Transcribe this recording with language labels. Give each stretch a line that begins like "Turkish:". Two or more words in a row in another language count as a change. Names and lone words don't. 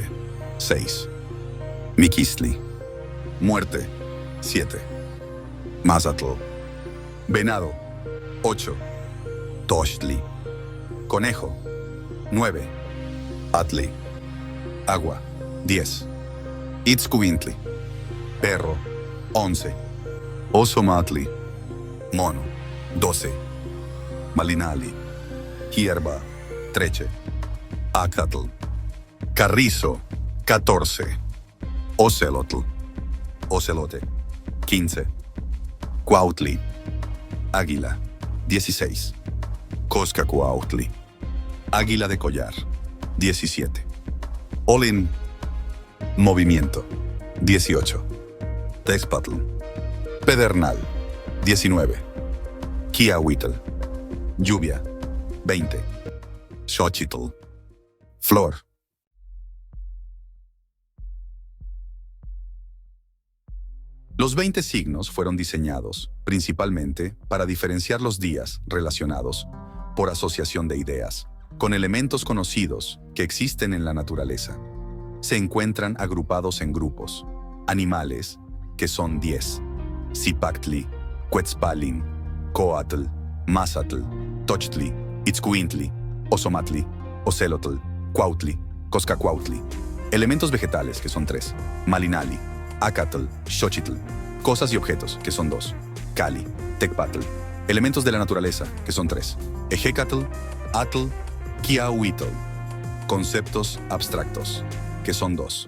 Spanish: 6. Miquistli, muerte. 7. Mazatl, venado. 8. Tochtli, conejo. 9. Atli, agua. 10. Itzcuintli, perro. 11. Osomatli, mono. 12. Malinali, hierba. 13. Acatl, carrizo. 14. Ocelotl, ocelote. 15. Cuautli, águila. 16. Coscacuautli, águila de collar. 17. Olin, movimiento, 18. Texpatl, pedernal, 19. Quiahuitl, lluvia, 20. Xochitl, flor. Los 20 signos fueron diseñados, principalmente, para diferenciar los días relacionados, por asociación de ideas, con elementos conocidos que existen en la naturaleza. Se encuentran agrupados en grupos. Animales, que son 10. Zipactli, Quetzpalin, Coatl, Mazatl, Tochtli, Itzcuintli, Osomatli, Ocelotl, Cuautli, Coscacuautli. Elementos vegetales, que son 3. Malinali, Acatl, Xochitl. Cosas y objetos, que son 2. Cali, Tecpatl. Elementos de la naturaleza, que son 3. Ejecatl, Atl, Quiahuitl. Conceptos abstractos, que son 2.